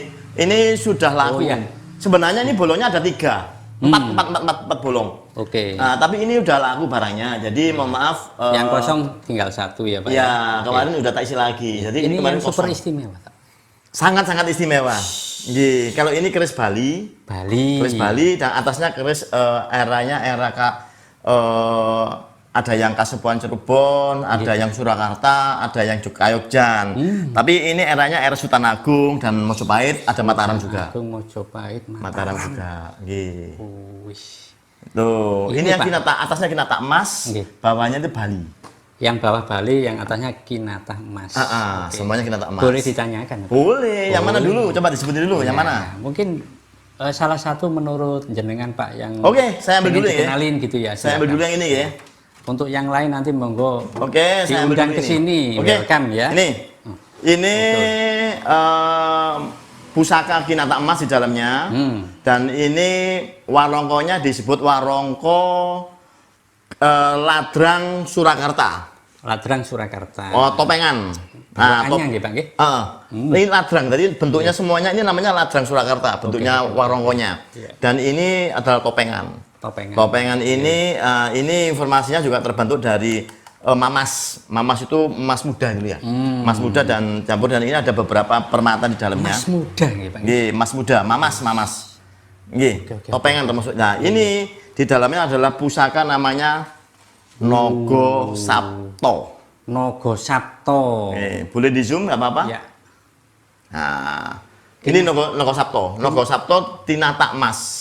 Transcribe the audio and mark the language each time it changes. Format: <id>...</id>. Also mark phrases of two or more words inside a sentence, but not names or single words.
<id>Ini sudah laku. Oh, iya. Sebenarnya ini bolongnya ada 3. 4 bolong. Oke. Tapi ini udah laku barangnya. Jadi mohon maaf. Yang kosong tinggal 1 ya Pak. Ya, kemarin udah tak isi lagi. Jadi Ini kemarin yang super kosong. istimewa Pak. Sangat-sangat istimewa. Nggih, kalau ini keris Bali. Bali. Keris Bali dan atasnya keris eranya era ada yang Kasepuhan Cirebon, ada yang Surakarta, ada yang Jogja. Tapi ini eranya era Sultan Agung dan Mojopahit, ada Mataram juga. Agung Mojopahit. Mataram juga. Nggih. Wis. Tuh, Ini, ini yang Pak. kinata, atasnya kinata emas, Nggih. bawahnya itu Bali. Yang bawah Bali, yang atasnya Kinatah Emas. Oke. Semuanya kinata emas. Boleh ditanyakan ya, Pak? Boleh, yang mana dulu? Coba disebutin dulu, yang mana? Ya, mungkin salah satu menurut jenengan Pak yang Oke, saya ambil pengen dulu ya. dikenalin gitu ya. Saya ambil silakan. dulu yang ini ya. Untuk yang lain nanti monggo Oke, saya ambil diundang dulu ke sini. Oke, Welcome ya. Ini pusaka kinata emas di dalamnya. Dan ini warongkonya disebut warongko Ladrang Surakarta. Ladrang Surakarta. Oh, topengan. Bawaannya nggih, Pak nggih? Ini ladrang, jadi bentuknya semuanya ini namanya ladrang Surakarta, bentuknya warongkonya. Iya. Dan ini adalah topengan. Topengan. Topengan ini informasinya juga terbentuk dari mamas. Mamas itu emas muda dulu ya. Emas muda dan campur, dan ini ada beberapa permata di dalamnya. Mas muda nggih, Pak nggih. Nggih, emas muda, mamas. Nggih, Oke. topengan termasuk. Nah, ini di dalamnya adalah pusaka namanya Nogo Sapto. Nogo Sapto. Boleh di zoom nggak apa-apa? Ya. Nah, ini Nogo Sapto. Nogo Sapto tinata emas.</id>